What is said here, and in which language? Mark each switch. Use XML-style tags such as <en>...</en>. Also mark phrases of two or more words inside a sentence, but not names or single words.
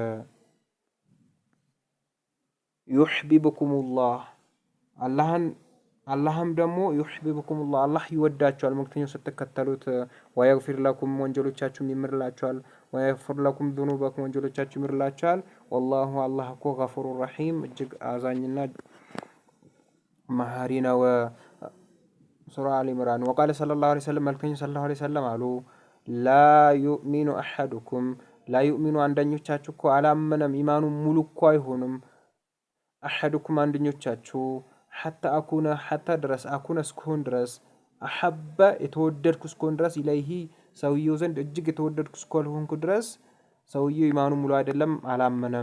<am>ዩሕቢብኩሙላህ አላህም ደግሞ ዩሕቢብኩሙላህ አላህ ይወዳቸዋል መልእክተኛው ስትከተሉት</am> <ar>ويغفر لكم</ar> <am>ወንጀሎቻችሁን ይምርላችኋል</am> <ar>ويغفر لكم ذنوبكم</ar> <am>ወንጀሎቻችሁን ይምርላችኋል ወላሁ አላህ እኮ</am> <ar>غفور رحيم</ar> <am>እጅግ አዛኝና መሐሪ ነው ሱራ አሊ ኢምራን</am> <ar>وقال صلى الله عليه وسلم</ar> <am>መልእክተኛው</am> <ar>صلى الله عليه وسلم</ar> <am>አሉ</am> <ar>لا يؤمن احدكم لا يؤمن</ar> <am>አንደኞቻችሁ እኮ አላመነም ኢማኑ ሙሉ እኮ አይሆንም احدكم አንደኞቻችሁ حتى ድረስ አኩነ እስክሆን ድረስ አሐበ የተወደድኩ እስክሆን ድረስ ኢለይሂ ሰውየው ዘንድ እጅግ የተወደድኩ እስክሆንኩ ድረስ ሰውየው ኢማኑ ሙሉ አይደለም አላመነም</am>